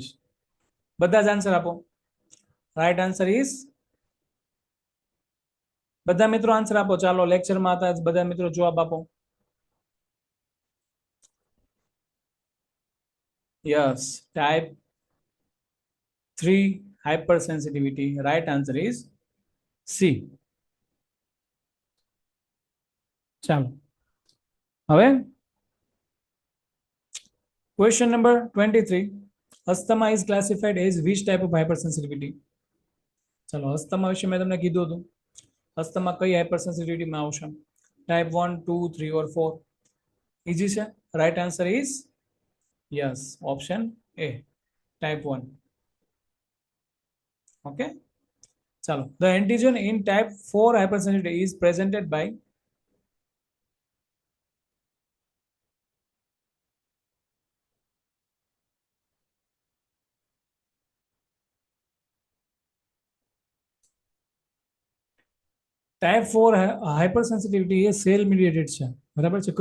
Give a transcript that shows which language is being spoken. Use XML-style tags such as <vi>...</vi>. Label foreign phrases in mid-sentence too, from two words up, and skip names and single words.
<gu>બધા જ આન્સર આપો.</gu> <en>right answer is,</en> <gu>બધા મિત્રો આન્સર આપો. ચાલો, લેક્ચરમાં હતા બધા મિત્રો જવાબ આપો.</gu> <en>yes, type 3 hypersensitivity. Right answer is C.</en> <gu>ચાલો હવે ક્વેશ્ચન નંબર 23.</gu> <en>અસ્થમા is classified as which type of hypersensitivity?</en> <gu>ચાલો, અસ્થમા વિશે મેં તમને કીધું હતું. અસ્થમા કઈ હાઇપરસેન્સિટિવિટીમાં આવશે?</gu> <en>type 1, 2, 3 or 4?</en> <gu>ઇઝી છે.</gu> <en>right answer is yes, option A, type 1.</en> <gu>ઓકે, ચાલો.</gu> <en>The antigen in type 4 hypersensitivity is presented by</en> <gu>ટાઈપ 4 હાઇપરસેન્સિટિવિટી એ સેલ મીડિયેટેડ છે, બરાબર છે.</gu>